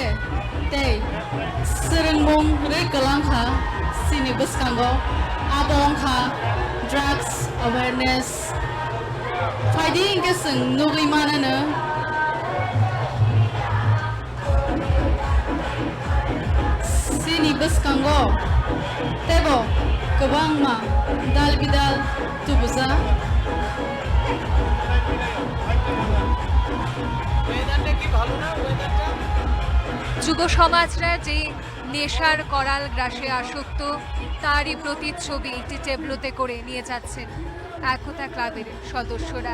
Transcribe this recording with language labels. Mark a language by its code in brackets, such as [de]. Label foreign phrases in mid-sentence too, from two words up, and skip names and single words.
[trp] te serengmong re kalangha sini beskango abong kha [en] drugs awareness fighting [trp] ke seng nugli mana na sini beskango tebo kebang ma dal bidal tubuza [bn] যুব সমাজরা যে নেশার করাল গ্রাসে আসক্ত তারই প্রতিচ্ছবি একটি টেবলোতে করে নিয়ে যাচ্ছেন একতা ক্লাবের সদস্যরা।